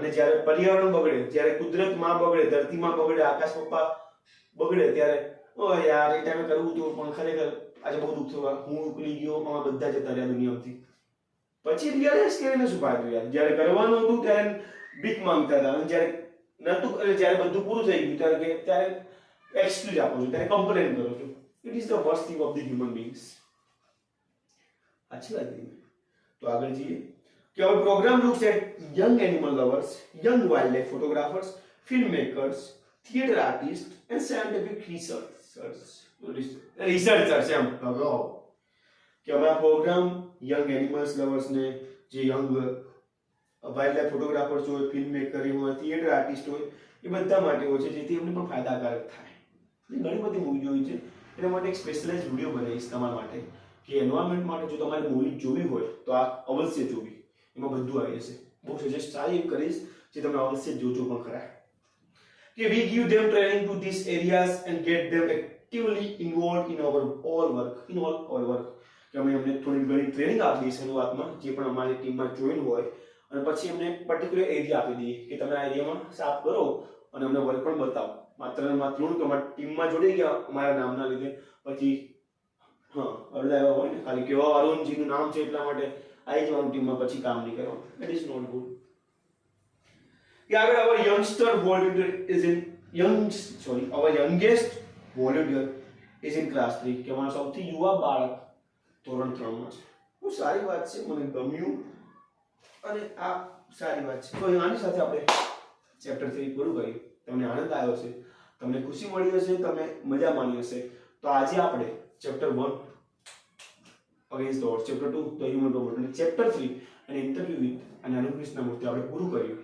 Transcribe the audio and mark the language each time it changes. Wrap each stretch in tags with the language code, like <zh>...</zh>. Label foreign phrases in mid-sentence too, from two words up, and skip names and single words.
<gu>અને જ્યારે પર્યાવરણ બગડે, જ્યારે કુદરત માં બગડે, ધરતી માં બગડે, આકાશ પપ્પા બગડે, ત્યારે ઓ યાર એ ટાઈમે કરવું હતું પણ ખરેખર આજે બહુ દુઃખ થયું, હું ઉકલી ગયો, આમાં બધા જતા રહ્યા દુનિયામાંથી. પછી રિયલાઇઝ કરીને શું ફાયદો યાર? જ્યારે કરવાનું હતું ત્યારે ભીખ માંગતા હતા, અને જ્યારે નતું, જ્યારે બધું પૂરું થઈ ગયું ત્યારે એક્સક્યુઝ આપો છો, ત્યારે કમ્પ્લેન કરો છો.</gu> <en>It is the worst thing of the human beings.</en> <hi>अच्छी बात नहीं. तो आगे जी कि</hi> <en>our program looks at young animal lovers, young wildlife photographers, filmmakers, theatre artists and scientific researchers</en> <gu>એમ કે અમારા પ્રોગ્રામ</gu> <en>young animals lovers</en> <gu>ને, જે</gu> <en>young wildlife photographers</en> <gu>હોય,</gu> <en>film maker</en> <gu>હોય,</gu> <en>theatre artist</en> <gu>હોય, એ બધા માટે હોય છે, જેથી એમને પણ ફાયદાકારક થાય. ઘણી બધી મૂવી જોઈ છે, એના માટે એક</gu> <en>specialise video</en> <gu>બનાવીશ તમારા માટે કે એન્વાયરમેન્ટ માટે જો તમારે મૂવી જોવી હોય તો આ અવશ્ય જોવી, એમાં બધું આવી જશે. બહુ સજેસ્ટ સારી એવી કરીશ જે તમે અવશ્ય જોજો પણ ખરા.</gu> <en>કે we give them training to these areas and get them actively involved in our all work.</en> <gu>કે અમે એમને થોડી ઘણી ટ્રેનિંગ આપી દઈએ શરૂઆતમાં, જે પણ અમારી ટીમમાં જોઈન હોય, અને પછી એમને</gu> <en>particular area</en> <gu>આપી દઈએ કે તમે આ એરિયામાં સાફ કરો અને અમને વર્ક પણ બતાવો. માત્ર ને માત્ર કે અમારી ટીમમાં જોડી ગયા અમારા નામના લીધે પછી અડધા એવા હોય ને ખાલી કેવા અરુણજીનું નામ છે એટલા માટે આવી જવાનું ટીમમાં, પછી કામ નહીં કરવાનું.</gu> <en>It is not good.</en> <gu>કે આગળ</gu> <en>our youngster volunteer is in our youngest volunteer is in class 3.</en> <gu>કે અમારો સૌથી યુવા બાળક ધોરણ 3 માં છે. બહુ સારી વાત છે, મને ગમ્યું અને આ સારી વાત છે. તો આની સાથે આપણે ચેપ્ટર 3 પૂરું કર્યું. તમને આનંદ આવ્યો છે, તમને ખુશી મળી હશે, તમે મજા માણી હશે. તો આજે આપણે ચેપ્ટર 1 અગેન્સ્ટ ધ ઓડ્સ, ચેપ્ટર 2 ધ હ્યુમન રોબોટ અને ચેપ્ટર 3 અને ઇન્ટરવ્યુ વિથ અને અરુણ કૃષ્ણમૂર્તિ આપણે પૂરું કર્યું.</gu>